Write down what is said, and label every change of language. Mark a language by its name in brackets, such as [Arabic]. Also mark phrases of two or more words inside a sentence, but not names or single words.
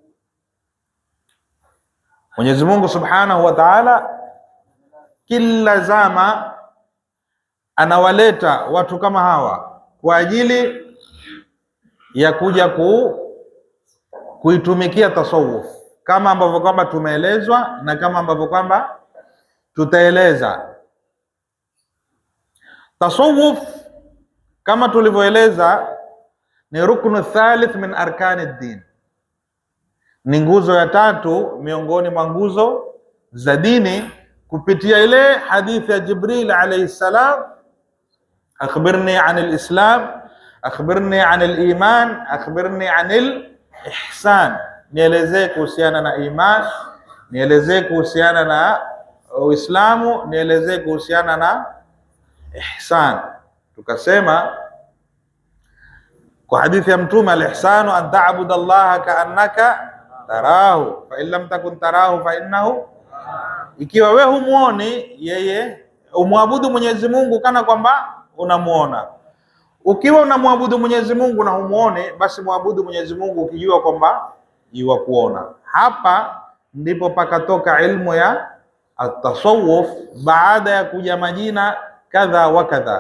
[Swahili] Mwenyezi Mungu [Arabic] سبحانه وتعالى [Swahili] kila zama anawaleta watu kama hawa kwa ajili ya kuja kuitumikia tasawuf, kama ambavyo kwamba tumeelezwa na kama ambavyo kwamba tutaeleza. Tasawuf kama tulivyoeleza ni [Arabic] ركن ثالث من أركان الدين, [Swahili] ni nguzo ya tatu miongoni mwa nguzo za dini, kupitia ile hadithi ya Jibril [Arabic] عليه السلام, أخبرني عن الإسلام أخبرني عن الإيمان أخبرني عن الإحسان, [Swahili] nielezee kuhusiana na iman, nielezee kuhusiana na Uislamu, nielezee kuhusiana na ihsan. Tukasema kwa hadithi ya Mtume, [Arabic] الإحسان أن تعبد الله كأنك تراه فإن لم تكن تراه فإنه, [Swahili] ikiwa wewe humuoni yeye, umwabudu Mwenyezi Mungu kana kwamba unamuona. Ukiwa unamwabudu Mwenyezi Mungu na humuone, basi mwabudu Mwenyezi Mungu ukijua kwamba yuwa kuona. Hapa ndipo pakatoka ilmu ya at-tasawuf, baada ya kuja majina kadha wa kadha.